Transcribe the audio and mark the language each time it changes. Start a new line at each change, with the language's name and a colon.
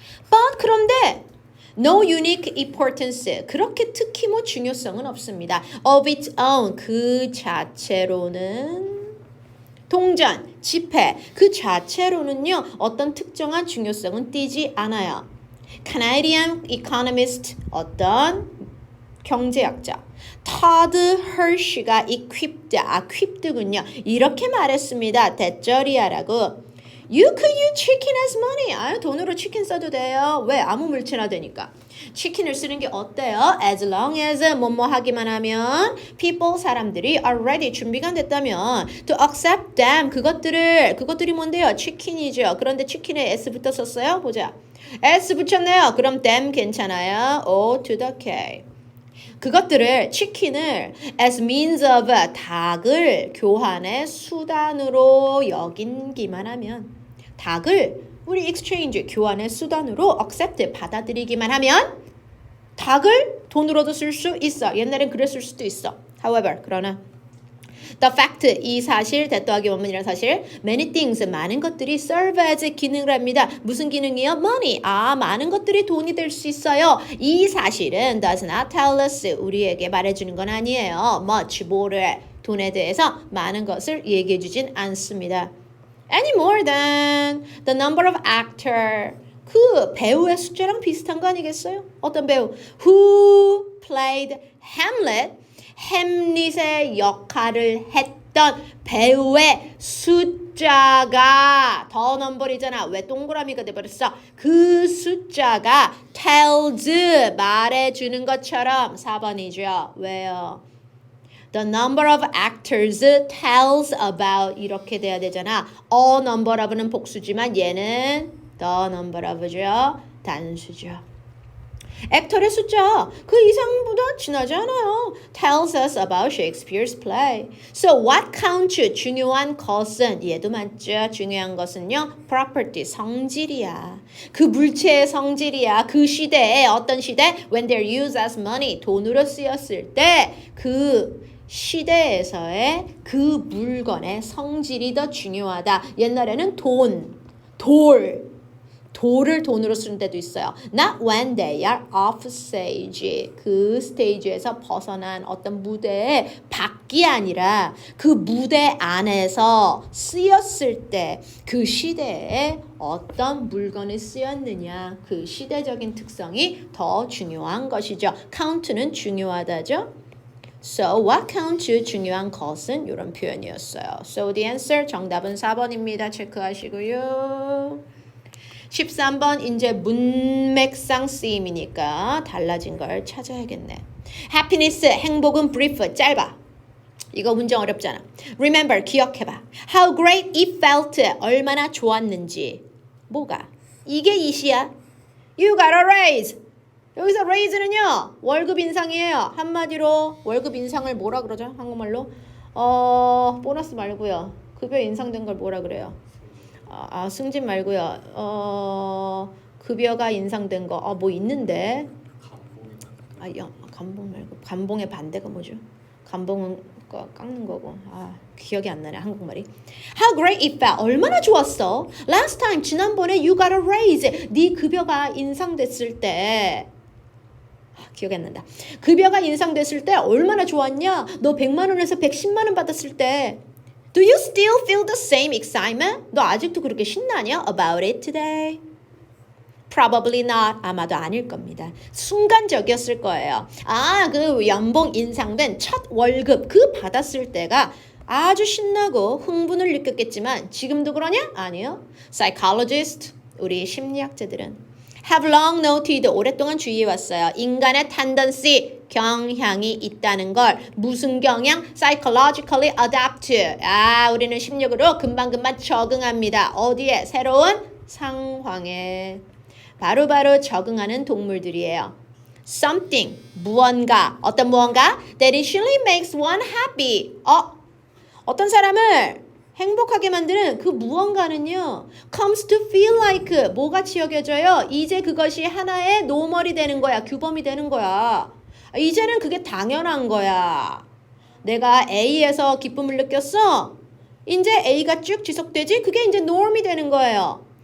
Korean: But 그런데
English: no unique importance
Korean: 그렇게 특히 중요성은 없습니다.
English: of its own
Korean: 그 자체로는 동전, 지폐 그 자체로는요 어떤 특정한 중요성은 띄지 않아요.
English: Canadian economist
Korean: 어떤 경제학자
English: Todd Hershey가 equipped군요.
Korean: 이렇게 말했습니다. 대절이야라고.
English: You could use chicken as money.
Korean: 돈으로 치킨 써도 돼요. 왜? 아무 물체나 되니까. 치킨을 쓰는 게 어때요?
English: As long as
Korean: 뭐뭐 하기만 하면
English: people 사람들이 are ready
Korean: 준비가 됐다면
English: to accept them
Korean: 그것들이 뭔데요? 치킨이죠. 그런데 치킨에 s 붙었었어요? 보자. s 붙였네요. 그럼 them 괜찮아요.
English: O to the K.
Korean: 치킨을
English: as means of
Korean: 닭을 교환의 수단으로 여긴기만 하면 닭을 우리 exchange 교환의 수단으로 accept 받아들이기만 하면 닭을 돈으로도 쓸 수 있어. 옛날엔 그랬을 수도 있어. However 그러나 The fact 이 사실 대또하기 원문이라는 사실
English: many things
Korean: 많은 것들이
English: serve as
Korean: 기능을 합니다. 무슨 기능이요? Money 많은 것들이 돈이 될 수 있어요. 이 사실은
English: does not tell us
Korean: 우리에게 말해주는 건 아니에요. much 뭐를 돈에 대해서 많은 것을 얘기해 주진 않습니다.
English: Any more than the number of actor
Korean: 그 배우의 숫자랑 비슷한 거 아니겠어요? 어떤 배우?
English: Who played Hamlet
Korean: 햄릿의 역할을 했던 배우의 숫자가 더 넘버리잖아. 왜 동그라미가 돼버렸어? 그 숫자가 tells 말해주는 것처럼 4번이죠. 왜요?
English: The number of actors tells about
Korean: 이렇게 돼야 되잖아.
English: A number of
Korean: 는 복수지만 얘는
English: the number of
Korean: 죠. 단수죠. 액터의 숫자 그 이상보다 지나지 않아요.
English: Tells us about Shakespeare's play. So what counts?
Korean: 중요한 것은 얘도 맞죠. 중요한 것은요. property 성질이야. 그 물체의 성질이야. 그 시대에 어떤 시대?
English: When they're used as money
Korean: 돈으로 쓰였을 때 그 시대에서의 그 물건의 성질이 더 중요하다. 옛날에는 돌을 돈으로 쓰는 데도 있어요.
English: Not when they are off stage.
Korean: 그 스테이지에서 벗어난 어떤 무대의 밖이 아니라 그 무대 안에서 쓰였을 때 그 시대에 어떤 물건이 쓰였느냐. 그 시대적인 특성이 더 중요한 것이죠. count는 중요하다죠.
English: So what counts?
Korean: 중요한 것은 이런 표현이었어요. So the answer 정답은 4번입니다. 체크하시고요. 13번 이제 문맥상 쓰임이니까 달라진 걸 찾아야겠네. happiness 행복은 brief 짧아. 이거 문장 어렵잖아. remember 기억해봐.
English: how great it felt
Korean: 얼마나 좋았는지. 뭐가? 이게 이시야. you got a raise. 여기서 raise는요 월급 인상이에요. 한마디로 월급 인상을 뭐라 그러죠? 한국말로 보너스 말고요. 급여 인상된 걸 뭐라 그래요? 승진 말고요. 급여가 인상된 거. 뭐 있는데. 감봉 말고. 감봉의 반대가 뭐죠? 감봉은 깎는 거고. 기억이 안 나네. 한국말이. How great it felt. 얼마나 좋았어.
English: Last time.
Korean: 지난번에
English: you got a raise.
Korean: 네 급여가 인상됐을 때. 기억이 안 난다. 급여가 인상됐을 때 얼마나 좋았냐? 너 100만 원에서 110만 원 받았을 때.
English: Do you still feel the same excitement?
Korean: 너 아직도 그렇게 신나냐?
English: About it today? Probably not.
Korean: 아마도 아닐 겁니다. 순간적이었을 거예요. 그 연봉 인상된 첫 월급 그 받았을 때가 아주 신나고 흥분을 느꼈겠지만 지금도 그러냐? 아니요. Psychologist, 우리 심리학자들은
English: have long noted,
Korean: 오랫동안 주의해왔어요. 인간의 tendency, 경향이 있다는 걸. 무슨 경향?
English: psychologically adapt.
Korean: 우리는 심리학으로 금방금방 적응합니다. 어디에? 새로운 상황에. 바로바로 적응하는 동물들이에요. something, 무언가, 어떤 무언가?
English: that usually makes one happy.
Korean: 어떤 사람을 행복하게 만드는 그 무언가는요.
English: comes to feel like
Korean: 뭐같이 여겨져요? 이제 그것이 하나의 노멀이 되는 거야. 규범이 되는 거야. 이제는 그게 당연한 거야. 내가 A에서 기쁨을 느꼈어. 이제 A가 쭉 지속되지? 그게 이제 norm이 되는 거예요.